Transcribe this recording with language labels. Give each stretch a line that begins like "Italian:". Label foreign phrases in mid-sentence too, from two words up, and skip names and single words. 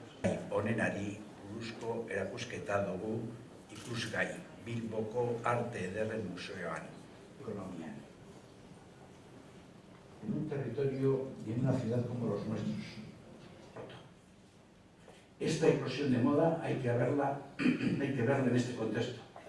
Basque: gai onenari buruzko erakusketa dugu ikusgai Bilboko Arte Ederren Museoan, ekonomian.
Spanish: En un territorio y en una ciudad como los nuestros. Esta eclosión de moda hay que verla en este contexto.